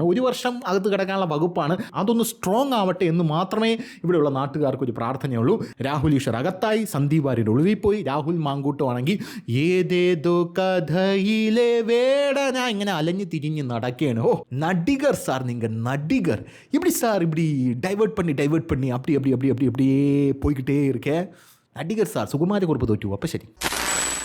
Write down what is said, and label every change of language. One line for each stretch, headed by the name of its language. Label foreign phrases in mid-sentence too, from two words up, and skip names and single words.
Malayalam: 1 വർഷം അകത്ത് കിടക്കാനുള്ള വകുപ്പാണ്. അതൊന്ന് സ്ട്രോങ് ആവട്ടെ എന്ന് മാത്രമേ ഇവിടെയുള്ള നാട്ടുകാർക്കൊരു പ്രാർത്ഥനയുള്ളൂ. രാഹുൽ ഈശ്വർ അകത്തായി, സന്ദീപ് വാര്യർ ഒളിവിൽ പോയി. രാഹുൽ മാങ്കൂട്ടമാണെങ്കിൽ ഏതേതോ കഥയിലെ വേടന ഇങ്ങനെ അലഞ്ഞു തിരിഞ്ഞ് നടക്കുകയാണ്. ഓ നടികർ സാർ, നിങ്ങൾ നടികർ
Tamil: இப்படி சார் இப்படி டைவர்ட் பண்ணி அப்படியே போய்கிட்டே இருக்கே. நடிகர் சார் சுகுமாரி குறிப்பு தோற்று. அப்போ சரி.